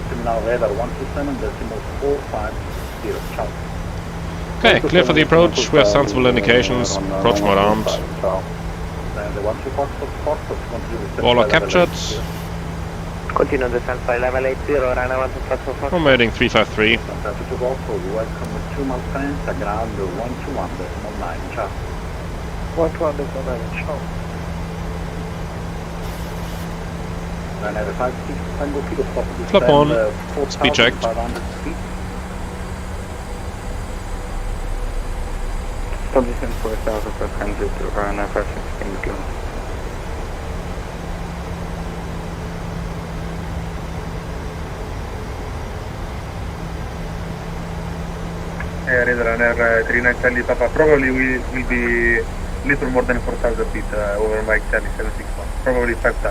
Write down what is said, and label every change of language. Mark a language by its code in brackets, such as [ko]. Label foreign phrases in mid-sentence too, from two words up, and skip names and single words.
[en] Okay, clear for the approach, we have sensible indications, approach mode armed. Waller captured. Continue descent flight level 80, runway 125. Formatting 353. Traffic Golfo, welcome to Malpensa, ground 121.9, ciao. 121.9, ciao. Ryanair 56 Tango Kilo stop descend, Flap on, 4,500 speed checked. feet. Stop descent 4,500 to Ryanair 516 go. Ryanair 39 Charlie Papa, probably will be little more than 4,000 feet over Mike Charlie 761, probably 5,000.